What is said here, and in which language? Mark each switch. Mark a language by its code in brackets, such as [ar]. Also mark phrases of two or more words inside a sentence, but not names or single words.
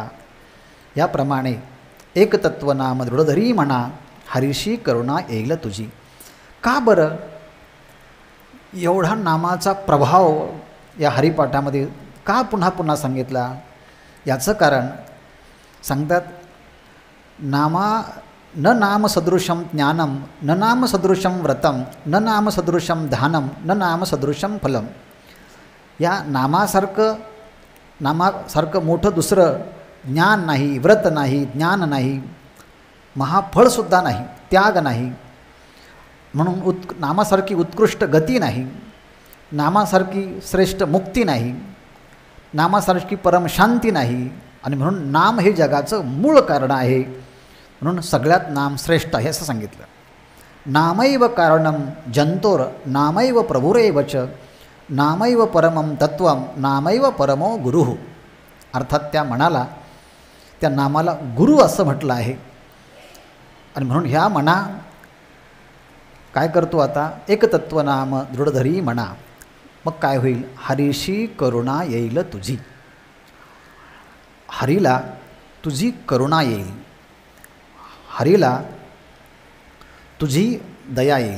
[mr] याप्रमाणे एकतत्व नाम दृढधरी म्हणा, हरीशी करुणा येईल तुझी. का बरं एवढा नामाचा प्रभाव या हरिपाठामध्ये का पुन्हा पुन्हा सांगितला? याचं कारण सांगतात, [sa] न नाम सदृशम ज्ञानम, न नाम सदृशम व्रतम, न नाम सदृशम ध्यानम, न नाम सदृशम फलम. [mr] या नामासारखं मोठं दुसरं ज्ञान नाही, व्रत नाही, ज्ञान नाही, महाफळसुद्धा नाही, त्याग नाही. म्हणून नामासारखी उत्कृष्ट गती नाही, नामासारखी श्रेष्ठ मुक्ती नाही, नामासारखी परमशांती नाही. आणि म्हणून नाम हे जगाचं मूळ कारण आहे. म्हणून सगळ्यात नाम श्रेष्ठ आहे असं सांगितलं. [sa] नामैव कारणम जंतोर नामैव प्रभुरेवच, नामैव परमम तत्वम नामैव परमो गुरुः. [mr] अर्थात त्या मनाला, त्या नामाला गुरु असं म्हटलं आहे. आणि म्हणून ह्या मना काय करतो आता? एकतत्व नाम दृढधरी म्हणा. मग काय होईल? हरीशी करुणा येईल तुझी. हरीला तुझी करुणा येईल, हरीला तुझी दया येईल.